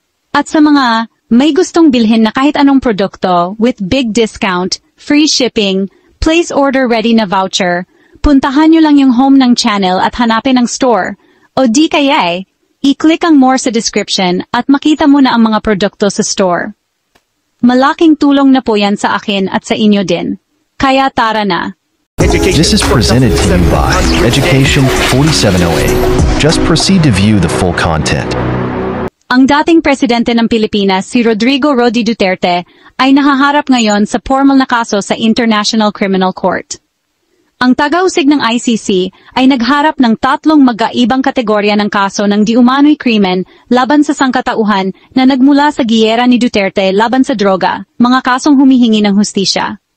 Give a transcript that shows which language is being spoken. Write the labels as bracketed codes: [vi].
[tl] At sa mga may gustong bilhin na kahit anong produkto [en] with big discount, free shipping, [tl] place order ready na voucher, puntahan nyo lang yung home ng channel at hanapin ang store, o di kaya i-click ang more sa description at makita mo na ang mga produkto sa store. Malaking tulong na po yan sa akin at sa inyo din. Kaya tara na. [en] This is presented to you by Education 4708. Just proceed to view the full content. [tl] Ang dating presidente ng Pilipinas, si Rodrigo Rody Duterte, ay nahaharap ngayon sa formal na kaso sa International Criminal Court. Ang tagausig ng ICC ay nagharap ng tatlong magkaibang kategorya ng kaso ng di umano'y krimen laban sa sangkatauhan na nagmula sa giyera ni Duterte laban sa droga, mga kasong humihingi ng hustisya.